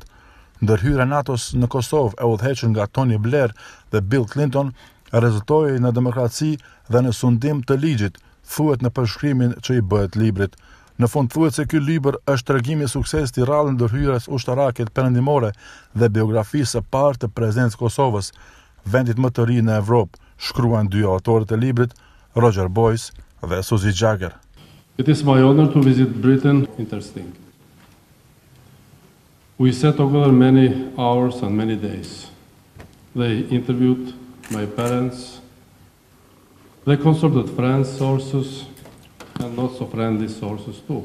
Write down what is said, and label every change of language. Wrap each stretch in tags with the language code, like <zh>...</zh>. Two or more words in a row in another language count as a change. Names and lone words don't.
<sq>Ndërhyrja e NATO-s në Kosovë, e udhëhequr nga Tony Blair dhe Bill Clinton, rezultoi në demokraci dhe në sundim të ligjit, thuhet në përshkrimin që i bëhet librit. Në fund thuhet se ky libër është tregimi i suksesit i rrallë ndërhyrjes ushtarake perëndimore dhe biografisë së parë të presidentës Kosovës, vendit më të ri në Evropë, shkruan dy autorët e librit, Roger Boyce dhe Suzy Jagger.</sq> <en>It is my honor to visit Britain. Interesting. We sat together many hours and many days. They interviewed my parents. They consulted friends, sources, and not so friendly sources too.</en>